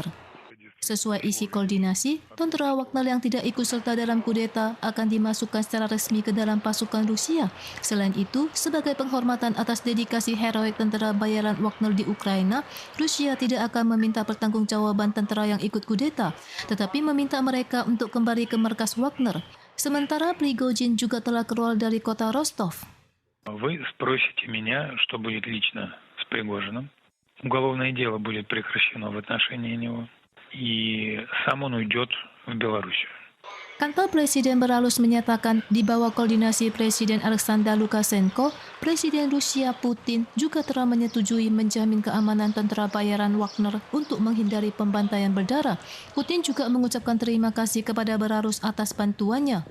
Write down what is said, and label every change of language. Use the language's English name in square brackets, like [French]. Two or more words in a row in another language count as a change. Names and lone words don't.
[Indonesian] Sesuai isi koordinasi, tentara Wagner yang tidak ikut serta dalam kudeta akan dimasukkan secara resmi ke dalam pasukan Rusia. Selain itu, sebagai penghormatan atas dedikasi heroik tentara bayaran Wagner di Ukraina, Rusia tidak akan meminta pertanggungjawaban tentara yang ikut kudeta, tetapi meminta mereka untuk kembali ke markas Wagner. Sementara Prigozhin juga telah keluar dari kota Rostov. [Russian] Вы спросите меня, что будет лично с Пригожиным. Уголовное дело будет прекращено в отношении него. И сам он уйдет в Белоруссию. [Indonesian] Kantor Presiden Belarus menyatakan di bawah koordinasi Presiden Alexander Lukashenko, Presiden Rusia Putin juga telah menyetujui menjamin keamanan tentara bayaran Wagner untuk menghindari pembantaian berdarah. Putin juga mengucapkan terima kasih kepada Belarus atas bantuannya.